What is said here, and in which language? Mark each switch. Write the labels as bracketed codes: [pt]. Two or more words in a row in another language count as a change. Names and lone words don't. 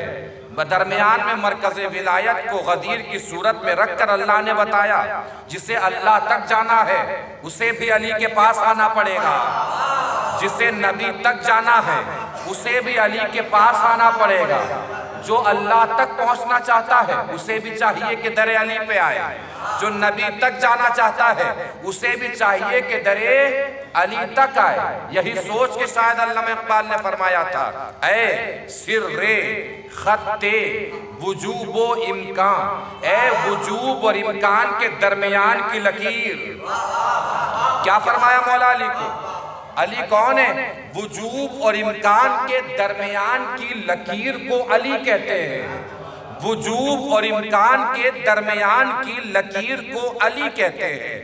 [ur] درمیان میں مرکز ولایت کو غدیر کی صورت میں رکھ کر اللہ نے بتایا جسے اللہ تک جانا ہے اسے بھی علی کے پاس آنا پڑے گا، جسے نبی تک جانا ہے اسے بھی علی کے پاس آنا پڑے گا، جو اللہ تک پہنچنا چاہتا ہے اسے بھی چاہیے کہ در علی پہ آئے، جو نبی تک جانا چاہتا ہے اسے بھی چاہیے کہ در علی تک آئے۔ یہی سوچ کے شاید علامہ اقبال نے فرمایا تھا، [fa] اے سر خط وجوب و امکان، [ur] اے وجوب اور امکان کے درمیان کی لکیر۔ کیا فرمایا مولا علی کو؟ علی کون ہے؟ وجوب اور امکان کے درمیان کی لکیر کو علی کہتے ہیں، وجوب اور امکان کے درمیان کی لکیر کو علی کہتے ہیں۔